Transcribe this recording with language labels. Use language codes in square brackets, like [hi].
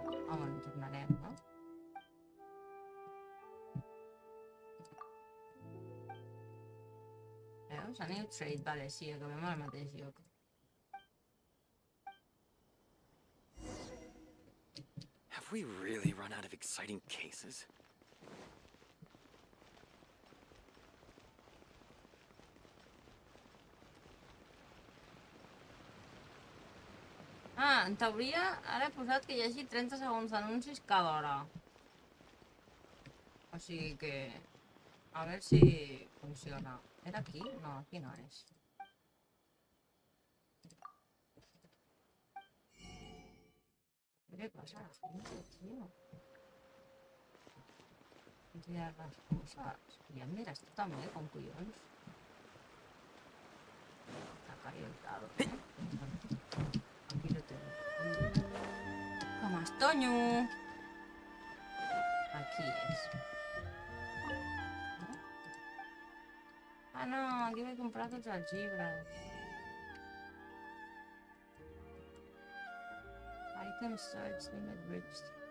[ca] Home, en tornarem, no? Veus? A New Trade, vale, sí, acabem al mateix lloc. [en] Have we really run out of exciting cases? [ca] Ah, en teoria, ara he posat que hi hagi 30 segons d'anuncis cada hora. O sigui que... A veure si funciona. Era aquí? No, aquí no és. Què passa? Tio. Mira les coses. Ja em diràs tu també, com collons. [es] Està calientado. Aquí lo tengo. Com estoño. [ca] Aquí és. Ah, no, aquí vaig comprar tots els llibres. [en] Item search limit reached.